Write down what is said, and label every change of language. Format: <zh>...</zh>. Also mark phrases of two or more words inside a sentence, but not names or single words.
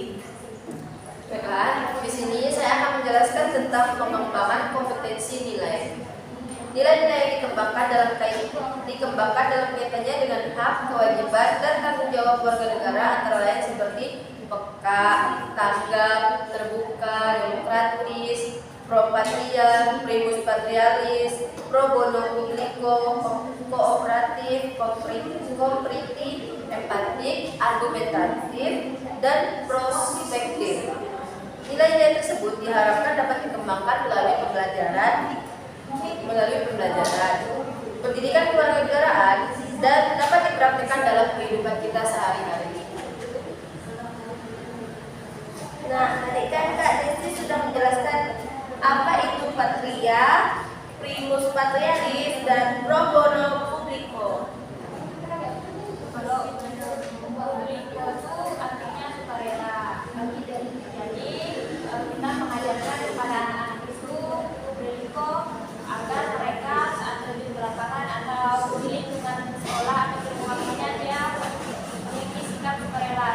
<id>Baiklah, di sini saya akan menjelaskan tentang pengembangan kompetensi nilai. Nilai-nilai yang dikembangkan dalam kaitannya dengan hak, kewajiban, dan tanggung jawab warga negara antara lain seperti peka, tanggap, terbuka, demokratis,</id> <la>pro patria, primus patrialis, pro bono publico,</la> <id>kooperatif, kompriti, empatik, argumentatif, dan prospektif. Nilai-nilai tersebut diharapkan dapat dikembangkan melalui pembelajaran, pendidikan kewarganegaraan, dan dapat dipraktikkan dalam kehidupan kita sehari-hari. Nah, tadi kan Kak Desti sudah menjelaskan apa itu patria,</id> <la>primus patrialis,</la> <id>dan</id> <la>pro bono publico.</la> <id>Kalau publico itu artinya sukarela. Jadi kita mengajarkan kepada anak-anak itu publico agar mereka saat terjun ke lapangan atau di lingkungan sekolah atau lingkungannya dia memiliki sikap sukarela.</id>